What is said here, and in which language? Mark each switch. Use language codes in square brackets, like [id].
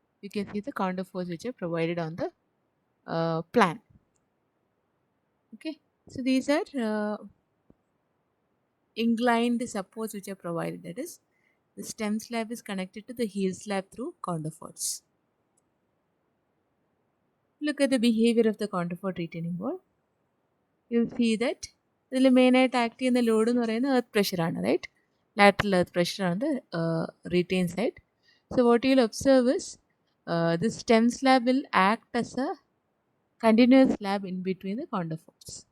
[en] You can see the counterforts which are provided on the plan. Okay. So these are inclined supports which are provided. That is, the stem slab is connected to the heel slab through counterforts. Look at the behavior of the counterfort retaining wall. You'll see that [ml] ഇതിൽ മെയിനായിട്ട് act ചെയ്യുന്ന load എന്ന് പറയുന്നത് earth പ്രഷറാണ്, right? [en] Lateral earth pressure on the retain side. So what you'll observe is the stem slab will act as a continuous slab in between the counterforts.